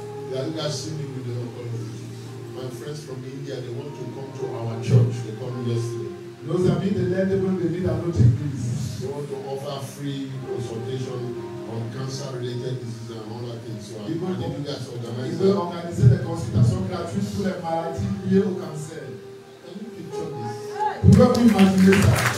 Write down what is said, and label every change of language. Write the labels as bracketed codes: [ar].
[en] You guys see me with the oncologist. My friends from India, they want to come to our church. They called me yesterday. [fr] Nos amis de l'aide veulent venir dans notre église. [en] They want to offer free consultation on cancer-related diseases and all that things. So I need you guys to organize. [fr] Ils veulent organiser des consultations gratuites pour les maladies liées au cancer. [en] Can you picture this? [fr] Pouvez-vous imaginer ça?